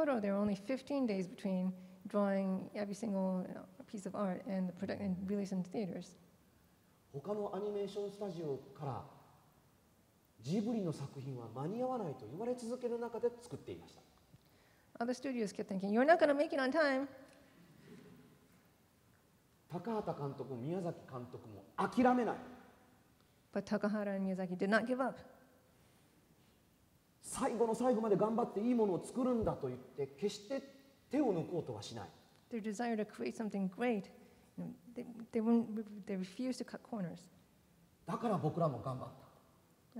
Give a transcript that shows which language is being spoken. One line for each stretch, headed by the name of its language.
English: Total, there were only 15 days between drawing every single piece of art and and release in theaters.
Japanese: 他のアニメーションスタジオからジブリの作品は間に合わないと言われ続ける中で作っていました。
English: Other studios kept thinking, you're not going to make it on time.
Japanese: 高畑監督も宮崎監督も諦めない。
English: But Takahata and Miyazaki did not give up.
Japanese: 最後の最後まで頑張っていいものを作るんだと言って決して手を抜こうとはしない。
English: Their desire to create something great, they refused to cut corners.
Japanese: だから僕らも頑張った。